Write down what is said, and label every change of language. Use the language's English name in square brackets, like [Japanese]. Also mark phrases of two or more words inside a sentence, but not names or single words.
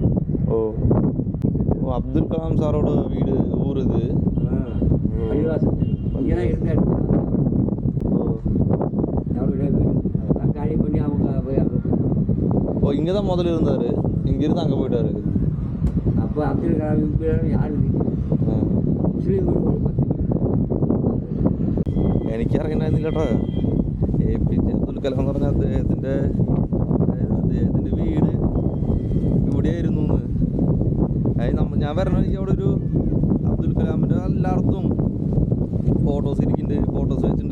[Tamil] ஓ ஓ, அப்துல் கலாம் சாரோட வீடு ஊர் இது. பள்ளிவாசல் இங்கே தான் இருந்தார். அவருடைய வீடு அதெல்லாம் காலி பண்ணி அவங்க போய் அங்கே. ஓ, இங்கே தான் முதல்ல இருந்தார், இங்கேருந்து அங்கே போயிட்டாரு. அப்போ அப்துல் கலாம் யார் [Malayalam] മുസ്ലിം വീട് ഒരു 10. എനിക്കറിയണ്ടായിരുന്നില്ല കേട്ടോ. APJ അബ്ദുൽ കലാം എന്ന് പറഞ്ഞാൽ അദ്ദേഹത്തിൻ്റെ വീട് ഇവിടെയായിരുന്നു. അതായത് ഞാൻ വരണമെങ്കിൽ അവിടെ ഒരു അബ്ദുൽ കലാമിൻ്റെ എല്ലായിടത്തും ഫോട്ടോസ് ഇരിക്കുന്നുണ്ട്, ഫോട്ടോസ് വെച്ചിട്ടുണ്ട്.